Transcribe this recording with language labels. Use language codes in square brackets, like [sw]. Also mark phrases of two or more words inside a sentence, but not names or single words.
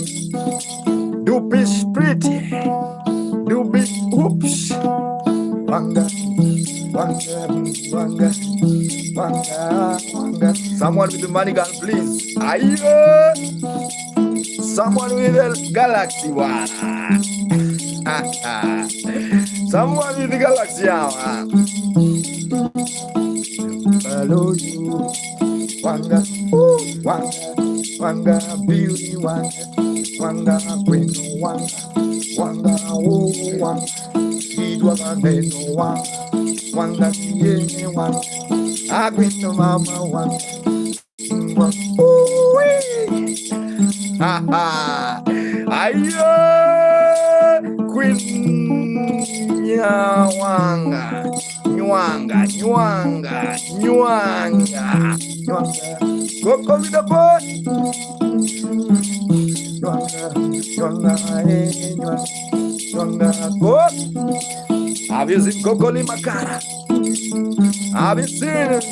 [en] Do be pretty, do be oops, wanga, wanga, wanga, wanga, wanga. Someone with the money gun, please. Ayo, someone with the galaxy one. Someone with the galaxy one. Hello you, wanga, wanga, wanga, beauty, wanga, wanga, queen, wanga, wanga, oh, wanga, sweet wanga, no wanga, wanga, yeah, wanga, I queen no mama, wanga, ooh, ha ha, ayo, queen, yeah, wanga. Nwanga, nwanga, nwanga, nwanga. Coco with the boat. Nwanga, nwanga, nwanga, nwanga, go. Have you seen Coco Limakara? Have you seen it?